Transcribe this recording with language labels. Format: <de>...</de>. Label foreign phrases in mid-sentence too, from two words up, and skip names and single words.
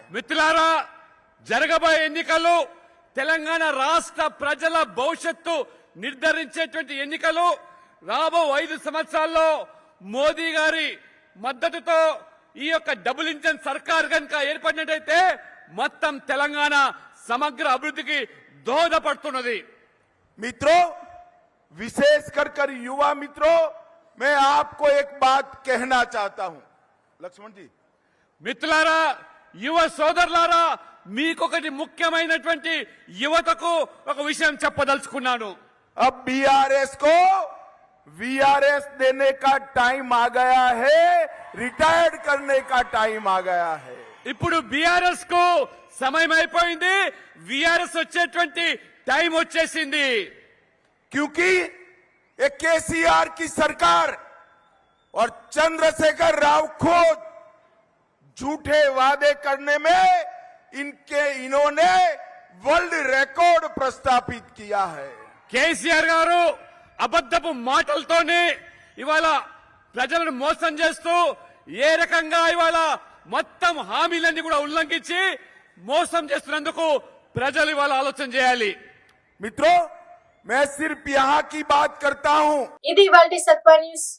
<te>మిత్రులారా, జరగబోయే ఎన్నికలు తెలంగాణ రాష్ట్ర ప్రజల భవిష్యత్తు నిర్ధారించేటువంటి ఎన్నికలు. రాబో 5 సంవత్సరాల్లో మోదీ గారి మద్దతుతో ఈ యొక్క</te> <en>double engine</en> <te>సర్కార్ కనుక ఏర్పడినట్టయితే మొత్తం తెలంగాణ సమగ్ర అభివృద్ధికి దోహదపడుతున్నది.</te> <hi>मित्रों, विशेष कर युवा मित्रों, मैं आपको एक बात कहना चाहता हूं। लक्ष्मण जी,</hi> <te>మిత్రులారా, యువ సోదరులారా, మీకొకటి ముఖ్యమైనటువంటి యువతకు ఒక విషయం చెప్పదలుచుకున్నాను.</te> <hi>अब बीआरएस को वीआरएस देने का टाइम आ गया है, रिटायर्ड करने का टाइम आ गया है।</hi> <te>ఇప్పుడు బీఆర్ఎస్ కు సమయం అయిపోయింది, వీఆర్ఎస్ వచ్చేటువంటి టైం వచ్చేసింది.</te> <hi>क्योंकि ये केसीआर की सरकार और चंद्रशेखर राव खुद झूठे वादे करने में इन्होंने</hi> <en>world record</en> <hi>प्रस्थापित किया है।</hi> <te>కేసీఆర్ గారు అబద్ధపు మాటలతోనే ఇవాళ ప్రజలను మోసం చేస్తూ ఏ రకంగా ఇవాళ మొత్తం హామీలన్నీ కూడా ఉల్లంఘించి మోసం చేస్తున్నందుకు ప్రజలు ఇవాళ ఆలోచన చేయాలి.</te> <hi>मित्रों, मैं सिर्फ यहाँ की बात करता हूँ।</hi> <te>ఇది ఇవాల్టి సత్వ న్యూస్.</te>